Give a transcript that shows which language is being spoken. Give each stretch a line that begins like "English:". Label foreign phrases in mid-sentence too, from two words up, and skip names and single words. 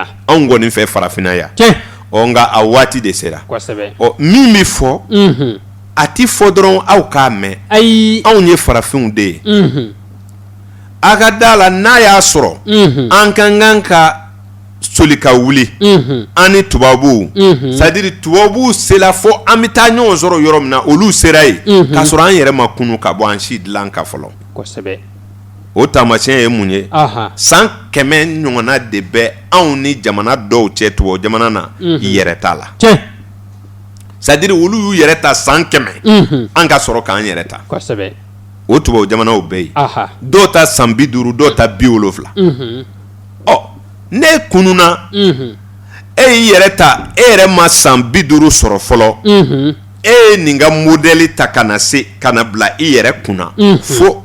Bambara: anw kɔni fɛ farafinna yan nka a waati de sera min bɛ fɔ a ti fɔ dɔrɔn aw k'a mɛn anw ye farafinw de ye a ka da la n'a y'a sɔrɔ an ka kan ka soli ka wuli an ni tubabuw
French: c'est-à-dire
Bambara: tubabuw sera fo an bɛ taa ɲɔgɔn sɔrɔ yɔrɔ min na olu sera yen k'a sɔrɔ an yɛrɛ ma kunu ka bɔ an si dilan kan fɔlɔ o taamasiyɛn ye mun ye san 100 ɲɔgɔnna de bɛ anw ni jamana dɔw cɛ tubabu jamana na yɛrɛ t'a la
French: c'est-à-dire
Bambara: olu y'u yɛrɛ ta san 100 an ka sɔrɔ k'an yɛrɛ ta o tubabu jamanaw bɛ yen dɔw ta san 50 dɔw ta 70 ne kununa e y'i yɛrɛ ta e yɛrɛ ma san 50 sɔrɔ fɔlɔ e ye nin ka modèle ta ka na bila i yɛrɛ kunna fo